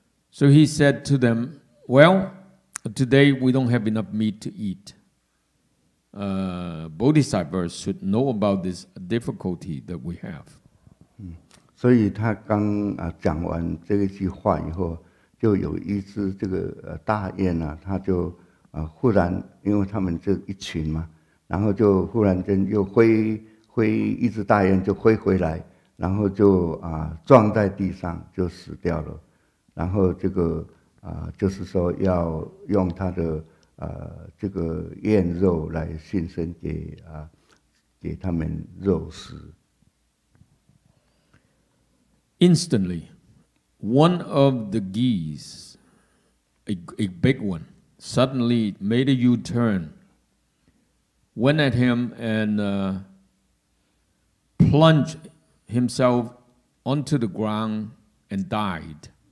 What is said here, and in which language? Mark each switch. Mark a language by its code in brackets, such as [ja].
[en] So he said to them, well, today we don't have enough meat to eat. Bodhisattvas should know about this difficulty that we have. [zh] 所以他刚讲完这一句话以后，就有一只这个大雁啊，它就忽然，因为他们这一群嘛，然后就忽然间又飞一只大雁就飞回来，然后就撞在地上就死掉了，然后这个就是说要用它的这个燕肉来献身给他们肉食。 [en] Instantly, one of the geese, a big one, suddenly made a U-turn, went at him and plunged himself onto the ground and died.